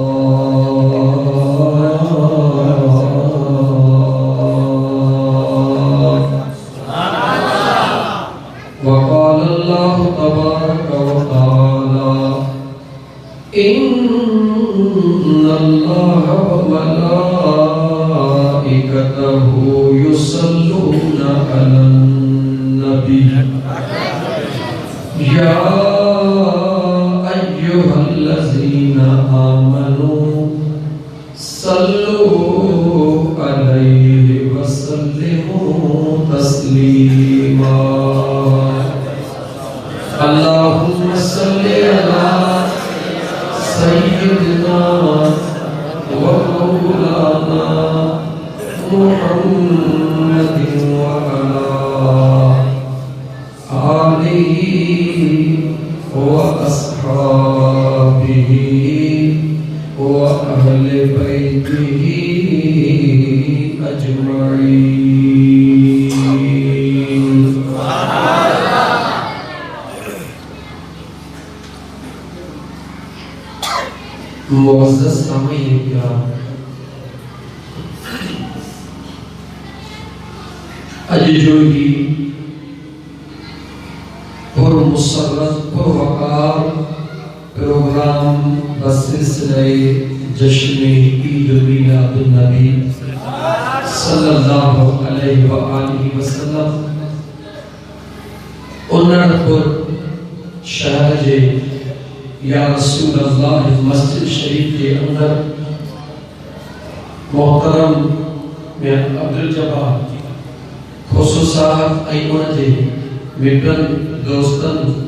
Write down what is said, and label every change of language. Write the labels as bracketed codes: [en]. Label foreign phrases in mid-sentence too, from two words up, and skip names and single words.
[ar] وقال الله تبارك وتعالى إن الله وملائكته يصلون على النبي يا أيها الذين آمنوا صلوا عليه وسلموا تسليما. اللهم صل على سيدنا ومولانا محمد وعلى آله وأصحابه وأهل بيته أجمعين. [ur] معزز سامعین کرام, [sd] अज जो ही पुरमुसर्रत पुरवकार प्रोग्राम बसिलसिले जश्न ईद मिलादुन नबी [ar] صلى الله عليه وآله وسلم [sd] उन्नतपुर शहर जे या रसूल अल्लाह मस्जिद शरीफ के अंदर मोहतरम में अब्दुल जब्बार खुसू साहब ऐं उन जे मित्रनि दोस्तनि